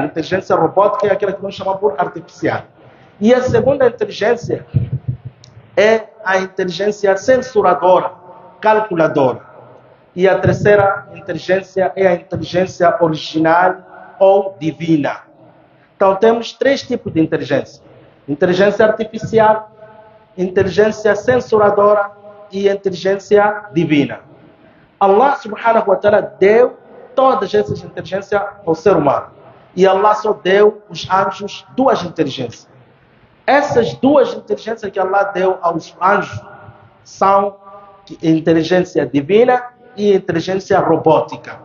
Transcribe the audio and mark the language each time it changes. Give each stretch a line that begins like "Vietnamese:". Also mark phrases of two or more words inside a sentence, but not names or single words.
Portuguese: Inteligência robótica é aquela que nós chamamos por artificial. E a segunda inteligência é a inteligência censuradora, calculadora. E a terceira inteligência é a inteligência original ou divina. Então temos 3 tipos de inteligência. Inteligência artificial, inteligência censuradora e inteligência divina.
Arabic: الله سبحانه وتعالى
Portuguese: deu todas essas inteligências ao ser humano. E Allah só deu os anjos 2 inteligências. Essas 2 inteligências que Allah deu aos anjos são inteligência divina e inteligência robótica.